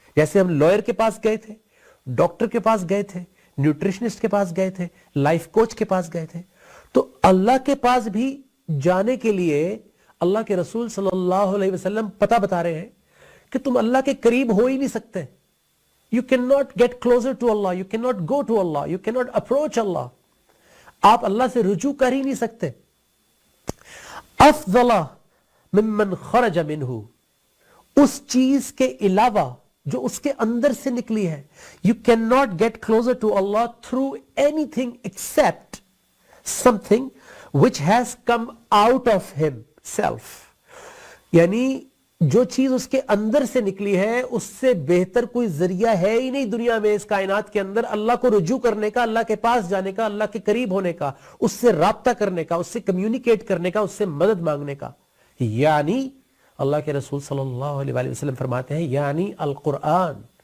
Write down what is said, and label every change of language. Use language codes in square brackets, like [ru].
[ur] جیسے ہم لائر کے پاس گئے تھے، ڈاکٹر کے پاس گئے تھے، نیوٹریشنسٹ کے پاس گئے تھے، لائف کوچ کے پاس گئے تھے، تو اللہ کے پاس بھی جانے کے لیے اللہ کے رسول صلی اللہ علیہ وسلم پتہ بتا رہے ہیں کہ تم اللہ کے قریب ہو ہی نہیں سکتے. [en] You cannot get closer to Allah, you cannot go to Allah, you cannot approach Allah. [ur] آپ اللہ سے رجوع کر ہی نہیں سکتے. [ar] افضل ممن خرج منہ، [ur] اس چیز کے علاوہ جو اس کے اندر سے نکلی ہے. [en] You cannot get closer to Allah through anything except something which has come out of himself. [ur] یعنی جو چیز اس کے اندر سے نکلی ہے اس سے بہتر کوئی ذریعہ ہے ہی نہیں دنیا میں، اس کائنات کے اندر اللہ کو رجوع کرنے کا، اللہ کے پاس جانے کا، اللہ کے قریب ہونے کا، اس سے رابطہ کرنے کا، اس سے کمیونیکیٹ کرنے کا، اس سے مدد مانگنے کا. یعنی اللہ کے رسول صلی اللہ علیہ وآلہ وسلم فرماتے ہیں یعنی القرآن.